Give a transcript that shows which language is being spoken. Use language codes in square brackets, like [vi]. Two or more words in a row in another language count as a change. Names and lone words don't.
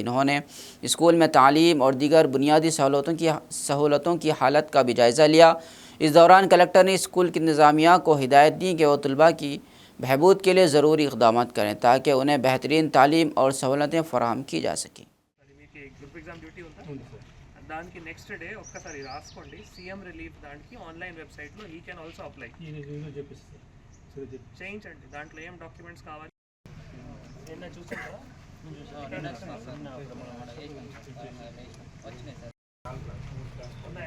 [ur] انہوں نے اسکول میں تعلیم اور دیگر بنیادی سہولتوں کی حالت کا بھی جائزہ لیا۔ اس دوران کلکٹر نے اسکول کی انتظامیہ کو ہدایت دی کہ وہ طلباء کی بہبود کے لیے ضروری اقدامات کریں تاکہ انہیں بہترین تعلیم اور سہولتیں فراہم کی جا سکیں۔ [te] దానికి [en] next day [te] ఒక్కసారి రాసుకోండి, [en] CM relief [te] దానికి [en] online website he can also apply [te] చేయించండి. దాంట్లో ఏం డాక్యుమెంట్స్ కావాలి నిన్న చూసాం కదా, ఉన్నాయా?